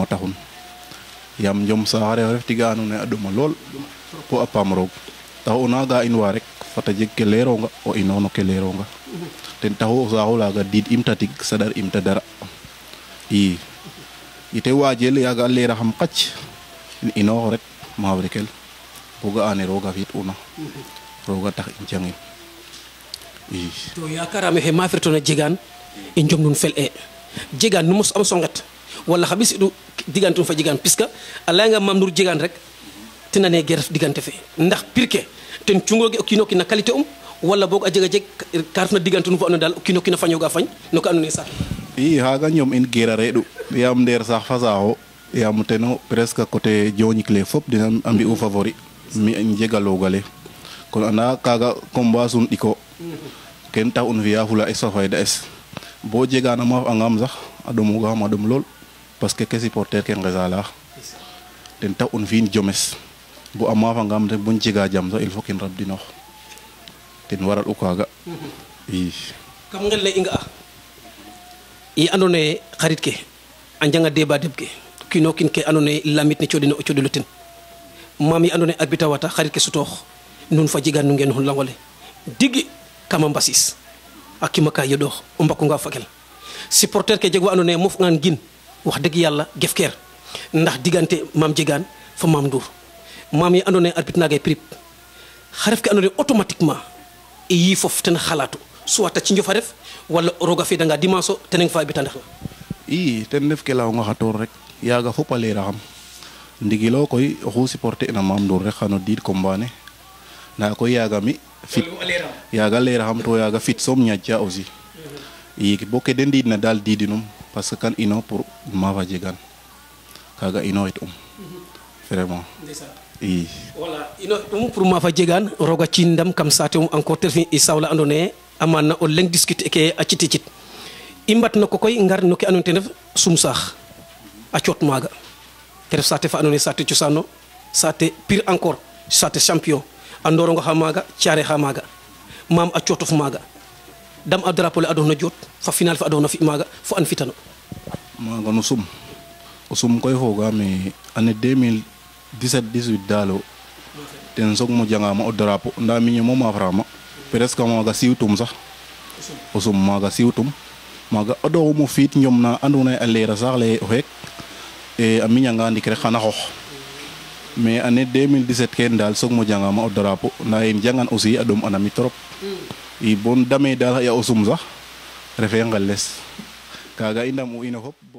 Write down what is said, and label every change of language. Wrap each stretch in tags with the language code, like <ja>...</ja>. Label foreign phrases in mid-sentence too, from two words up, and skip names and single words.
<srr>taxun yaam njom saax a refa ref tiga andoona yee a ɗoma lool po a paam roog taxu o nanga in wa rek fata jeg ke leeronga o inoox no ke leeronga ten taxu o saaxu laaga diid im tatig saɗar im ta dara ite waajel yaaga a leeraxam qac inoox rek mavrikel bo ga'ane rooga fi't'una rooga tax in jangin to yakarame xe mafritona jegaan i njom nun fel e jegaan nu mos am songet wala xa ɓisiɗu digantun fa jegaan puisque a layanga Mame Ndour jegaan rek tenane ge ref digante fe ndax pir ke ten cungoge o kiino kiin na qualité wala boog a jega jeg ka refna digante nu fa andoona yee daal o kiino kiin a fañoga fañ no ke andoona yee sax xaaga ñoom in geera reeɗu yaam ndeer sax fa saaxo yaam teno</srr> <fr>presque côté</fr> <srr>Dionick le fop dena a mbi'u favori mi jega loogale kon anda kaaga combat sun ɗiko ken tax un fi'a fula es fa fayda es bo jegaana maaf angam sax a ɗomugaxam a ɗom lool</srr> <fr>parce que</fr> <srr>ke supporter ke ngesa laax ten tax un fi'in jomes bo a maafangam rek bon jega jam sax</srr> <fr>il faut</fr> <srr>kin rabdinoox ten waral u kaaga kam ngel ne i nga'a i andoona yee xarit ke a njanga débat deɓ ke kiino kiin ke andoona yee lamit ne coɗino o coɗelo ten Mame yi andoona yee arbitre a wata xarit ke sutoox nun fa jegaan nu ngeen no langole digi kama mbasis a kima ka yoɗoox o mbakunga fakel supporter ke jeg wa andoona yee mofngaan gin</srr> <wo>wax dëgg yàlla</wo> <srr>gefkeer ndax diggante Mame jegaan fa Mame Ndour Mame yi andoona yee arbitre naga prip xa ref ke andoona yee automatiquement i yiifof ten xalaatu soit a cinjof a ref wala roog a fedanga dimanche o teneng fa arbitre ndef na ten ref ke layonga xatoor rek yaaga fop a leeraxam ndigilo koy oxu supporter na Mame Ndour rek xano diid combat ne ndaa koy yaaga mi fit yaaga leeraxam to yaaga fit soom ñaƴca aussi bo ke de ndiidna daal diidinum</srr> <fr>parce que</fr> <srr>kan ino pour maafa jegaan kaaga inoxit vraiment voilà ino pour maafa jegaan roog a ciin ndam kam saate encore te i sawla andoona yee amaan na o leŋ discuter ke a citi cit i mbatna ko koy ngar no ke andoona yee ten ref sum saax a coot maaga te ref saate fa andoona yee saate cosaano saate pire encore saate champion a Ndoorongo xa maaga Thiaré xa maaga Mame a cootof maaga dam a drapeau le adoona joot fa final fa adoona fi maaga fo an fitano maaga no sum koy foogaam année 2017-18 daal ten soog mo jangama o drapeau nda miñe moom a frama presque maga siwtum sax o sum maga siwtum maga o ɗoxum o fiit ñom na andoona yee a leera saax leye o xeek a miñanga ndik rek xana xoox</srr> <fr>mais année</fr> <srr>2017 ken daal soog mo jangama o drapeau nda yen jangan aussi a ɗom anami trop i bon dame daal xaƴa o sum sax refe ngeles kaga i ndam u ino fop</srr>